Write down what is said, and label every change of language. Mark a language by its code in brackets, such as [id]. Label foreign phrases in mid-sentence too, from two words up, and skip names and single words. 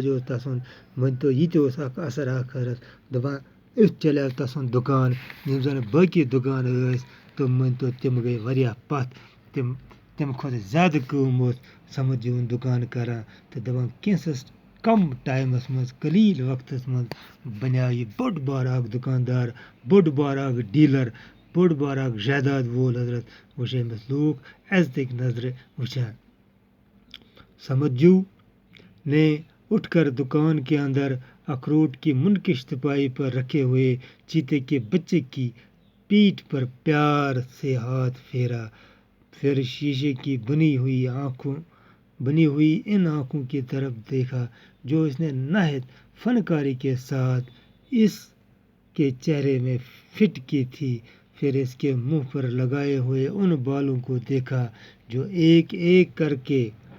[ks] اوس تسُنٛد، مٲنۍتو یہِ تہِ اوس اکھ اثر اکھ حضرت، دپان أتھۍ چلیو تسُنٛد دُکان، یِم زن باقٕے دُکان ٲسۍ تِم مٲنۍتو تِم گٔے واریاہ پتھ، تمہِ کھۄتہٕ زیادٕ کٲم اوس سمجھوُن دُکان کران، تہٕ دپان کینٛژھس کم ٹایمس منٛز، قلیٖل وقتس منٛز بنیٛاو یہِ بوٚڑ بار اکھ دُکاندار، بوٚڑ بار اکھ ڈیٖلر، بوٚڑ بار اکھ جائیداد وول حضرت، وٕچھ أمِس لوٗکھ عزتٕکۍ نظرِ وٕچھان۔ [ur] سمجھو نے اٹھ کر دکان کے اندر اخروٹ کی منکش تپائی پر رکھے ہوئے چیتے کے بچے کی پیٹھ پر پیار سے ہاتھ پھیرا، پھر شیشے کی بنی ہوئی ان آنکھوں کی طرف دیکھا جو اس نے نہایت فنکاری کے ساتھ اس کے چہرے میں فٹ کی تھی، پھر اس کے منہ پر لگائے ہوئے ان بالوں کو دیکھا جو ایک ایک کر کے